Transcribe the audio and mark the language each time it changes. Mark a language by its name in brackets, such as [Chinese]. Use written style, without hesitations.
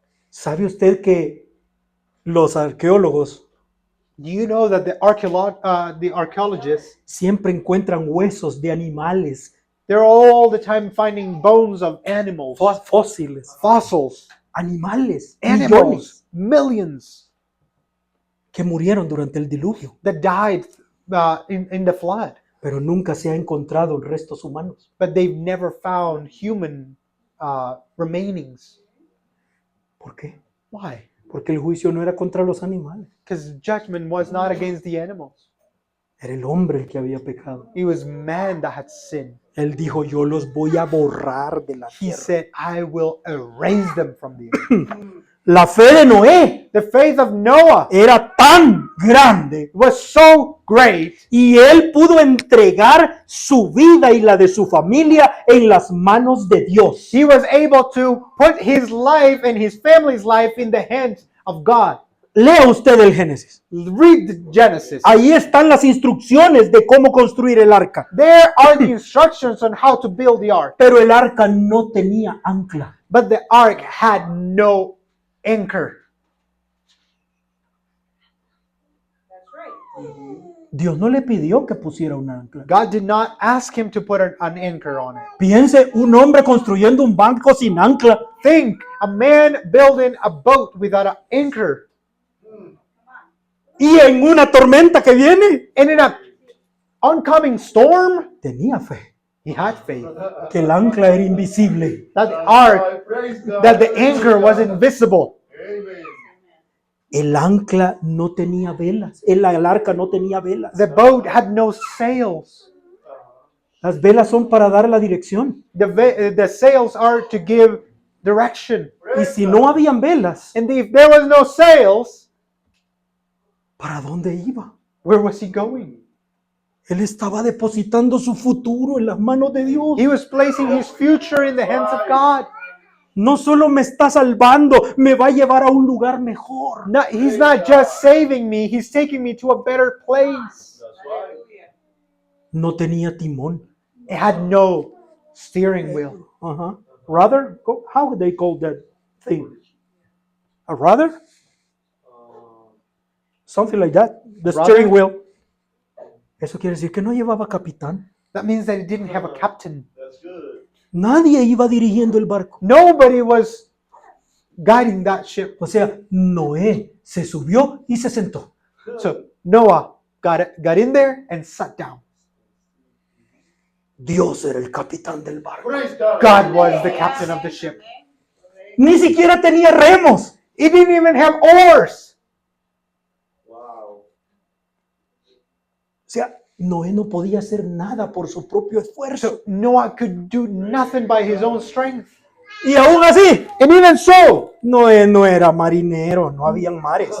[Spanish] ¿Sabe usted que los arqueólogos [English] Do you know that the archaeologists, [Spanish] siempre encuentran huesos de animales, [English] they're all the time finding bones of animals, [Spanish] fósiles, [English] fossils, [Spanish] animales, [English] animals, [Spanish] millones [English] millions [Spanish] que murieron durante el diluvio, [English] that died in the flood, [Spanish] pero nunca se ha encontrado restos humanos. [English] but they've never found human remainings. [Spanish] ¿Por qué? [English] Why? [Spanish] Porque el juicio no era contra los animales, [English] Because judgment was not against the animals. [Spanish] era el hombre el que había pecado. [English] It was man that had sinned. [Spanish] Él dijo, yo los voy a borrar de la [English] He [Spanish] tierra. [English] said, I will erase them from the earth. [Spanish] La fe de Noé [English] The faith of Noah [Spanish] era tan grande [English] was so great [Spanish] y él pudo entregar su vida y la de su familia en las manos de Dios. [English] he was able to put his life and his family's life in the hands of God. [Spanish] Lea usted el Génesis. [English] Read the Genesis. [Spanish] Ahí están las instrucciones de cómo construir el arca. [English] There are the instructions on how to build the ark. [Spanish] Pero el arca no tenía ancla. [English] But the ark had no anchor. [Spanish] Dios no le pidió que pusiera un ancla. [English] God did not ask him to put an anchor on it. [Spanish] Piense, un hombre construyendo un barco sin ancla. [English] Think, a man building a boat without an anchor. [Spanish] Y en una tormenta que viene, [English] And in an oncoming storm, [Spanish] tenía fe [English] he had faith [Spanish] que el ancla era invisible. [English] that the ark, that the anchor was invisible. [Spanish] El ancla no tenía velas. El arca no tenía velas. [English] The boat had no sails. [Spanish] Las velas son para dar la dirección. [English] The sails are to give direction. [Spanish] Y si no habían velas, [English] And if there was no sails, [Spanish] ¿para dónde iba? [English] where was he going? [Spanish] Él estaba depositando su futuro en las manos de Dios. [English] He was placing his future in the hands of God. [Spanish] No solo me está salvando, me va a llevar a un lugar mejor. [English] No, he's not just saving me, he's taking me to a better place. [Spanish] No tenía timón. [English] It had no steering wheel. Ajá. Rudder? How would they call that thing? A rudder? Something like that. The Rudder? steering wheel. [Spanish] Eso quiere decir que no llevaba capitán. [English] That means that it didn't have a captain. [Spanish] Nadie iba dirigiendo el barco. [English] Nobody was guiding that ship. [Spanish] O sea, Noé se subió y se sentó. [English] So Noah got in there and sat down. [Spanish] Dios era el capitán del barco. [English] God was the captain of the ship. [Spanish] Ni siquiera tenía remos. [English] It didn't even have oars. [Spanish] O sea, Noé no podía hacer nada por su propio esfuerzo. [English] So Noah could do nothing by his own strength. [Spanish] Y aún así, [English] And even so, [Spanish] Noé no era marinero, no habían mares.